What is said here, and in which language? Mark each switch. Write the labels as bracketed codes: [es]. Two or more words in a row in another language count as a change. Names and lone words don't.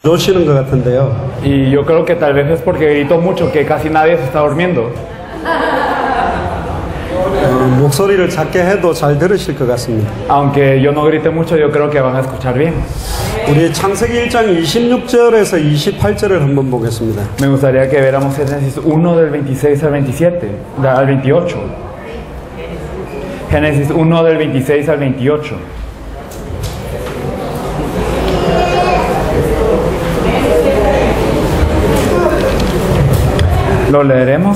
[ko] 노시는 것 같은데요. [es] Y yo creo que tal vez es porque grito mucho que casi nadie se está durmiendo. [ko] 목소리를 작게 해도 잘 들으실 것 같습니다. [es] Aunque yo no grite mucho, yo creo que van a escuchar bien. [ko] 우리 창세기 1장 26절에서 28절을 한번 보겠습니다. [es] Me gustaría que viéramos Génesis 1 del 26 al 27, al 28. Génesis 1 del 26 al 28. Lo leeremos.